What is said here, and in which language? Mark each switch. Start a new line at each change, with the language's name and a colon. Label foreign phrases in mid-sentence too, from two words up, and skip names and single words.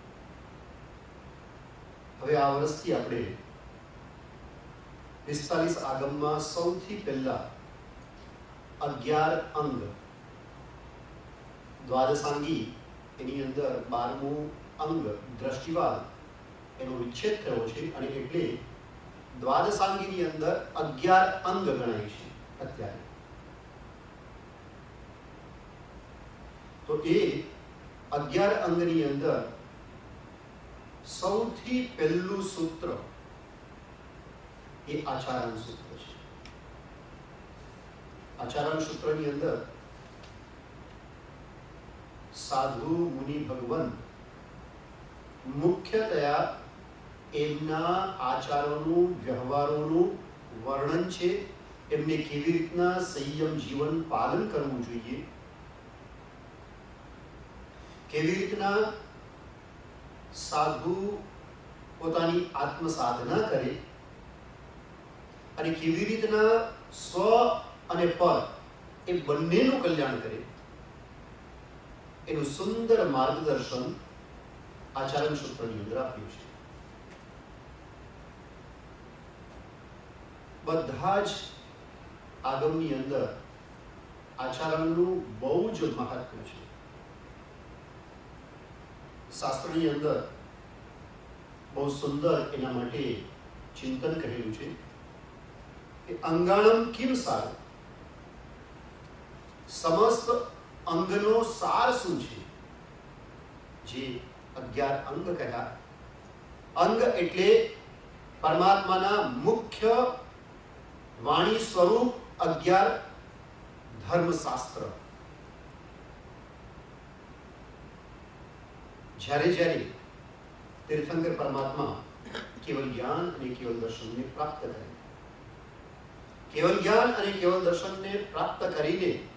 Gujarati: હવે આ વર્ષથી આપણે 45 આગમમાં સૌથી પહેલા 11 અંગ દ્વાદશાંગી એની અંદર 12મું અંગ દ્રષ્ટિવાદ એનો વિચ્છેદ થયો છે અને એટલે દ્વાદશાંગીની અંદર 11 અંગ ગણાય છે અત્યારે। તો એ 11 અંગની અંદર સૌથી પહેલું સૂત્ર એ આચારણ સૂત્ર છે। આચારણ સૂત્રની અંદર સાધુ મુનિ ભગવાન મુખ્યતયા એમના આચારોનુ વ્યવહારોનુ વર્ણન છે। એમને કેવી રીતના સંયમ જીવન પાલન કરવું જોઈએ, કેવી રીતના સાધુ પોતાની આત્મ સાધના કરે અને કેવી રીતના સ્વ અને પર એ બંનેનું કલ્યાણ કરે એનું સુંદર માર્ગદર્શન આચરણ સૂત્રની અંદર આપ્યું છે। બધા જ આગમની અંદર આચરણનું બહુ જ મહત્વ છે। શાસ્ત્રની અંદર બહુ સુંદર એના માટે ચિંતન કરેલું છે કે
Prakrit languages: अंगाणम किम सारुं,
Gujarati: સમસ્ત અંગનો સાર શું છે? જે 11 અંગ કયા? અંગ એટલે પરમાત્માના મુખ્ય વાણી સ્વરૂપ 11 ધર્મશાસ્ત્ર જ્યારે તીર્થંકર પરમાત્મા કેવલ જ્ઞાન અને કેવલ દર્શનને પ્રાપ્ત કરે, કેવલ જ્ઞાન અને કેવલ દર્શનને પ્રાપ્ત કરીને